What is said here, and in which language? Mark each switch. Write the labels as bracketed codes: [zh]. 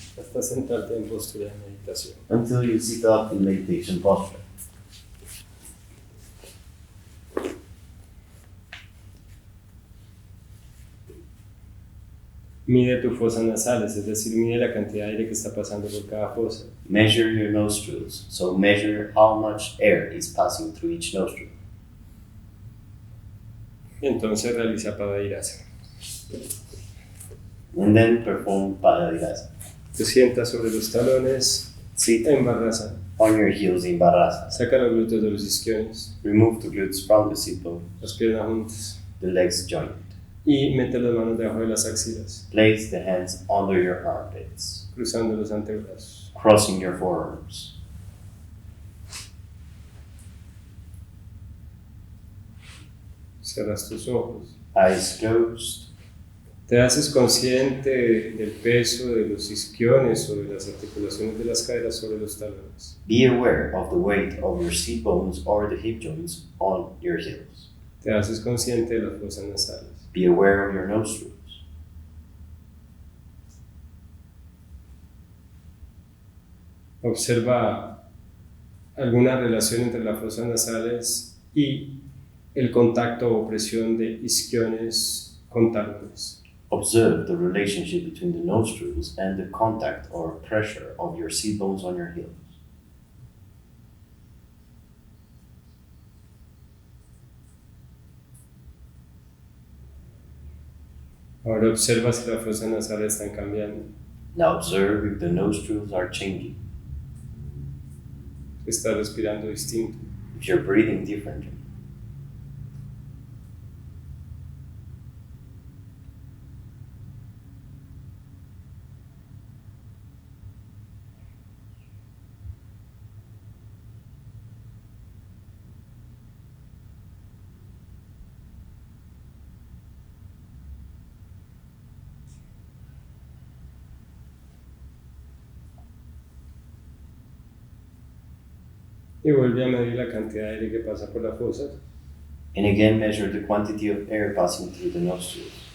[es] hasta sentarte en postura de meditación. [en] until you sit up in meditation posture. [es] Mide tu fosa nasales, es decir, mide la cantidad de aire que está pasando por cada fosa. [en] Measure your nostrils, so measure how much air is passing through each nostril. [es] Y entonces realiza paddhirasana. [en] And then perform Paddha. [es] Te sientas sobre los talones [en] Sit [es] en bhadrasana. [en] on your heels in Balasana. [es] Saca los glúteos de los isquiones, [en] Remove the glutes from the sit bone, [es] las piernas juntas [en] the legs joined. [es] y mete las manos debajo de las axilas, [en] Place the hands under your armpits, [es] cruzando los antebrazos. [en] crossing your forearms. [es] Cierras tus ojos. [en] Eyes closed. [es] Te haces consciente del peso de los isquiones o de las articulaciones de las caderas sobre los talones. [en] Be aware of the weight of your sit bones or the hip joints on your heels. [es] Te haces consciente de las fosas nasales. [en] Be aware of your nostrils. [es] Observa alguna relación entre las fosas nasales y el contacto o presión de isquiones con talones. [en] Observe the relationship between the nostrils and the contact or pressure of your sit bones on your heels. [es] Ahora observa si las fosas nasales están cambiando. [en] Now observe if the nostrils are changing. [es] Si está respirando distinto. [en] if you're breathing differently. [es] Y vuelve a medir la cantidad de aire que pasa por las fosas. [en] And again, measure the quantity of air passing through the nostrils.